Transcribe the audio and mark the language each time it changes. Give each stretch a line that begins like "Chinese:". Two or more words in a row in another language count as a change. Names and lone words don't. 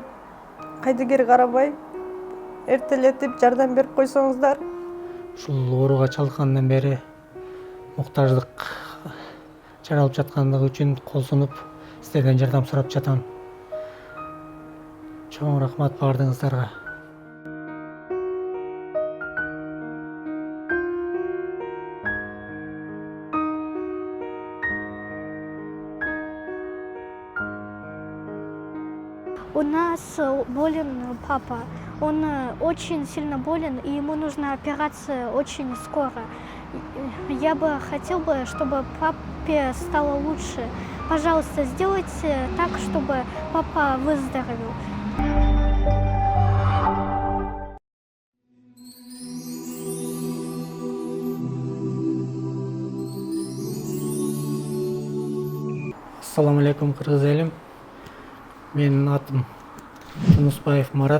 Kyrgyz: Кайдыгер карабай, эртелетип жардам берип койсоңуздар. Ушул ооруга чалдыккандан бери муктаждык жаралып жаткандыгы үчүн кол сунуп сиздерден жардам сурап жатам. Чоң рахмат баардыгыңыздарга.
Russian: У нас болен папа. Он очень сильно болен, и ему нужна операция очень скоро. Я бы хотел, чтобы папе стало лучше. Пожалуйста, сделайте так, чтобы папа выздоровел.
Kyrgyz: Ассаламу алейкум, кыргыз элим. Менин атым Жунусбаев Марат.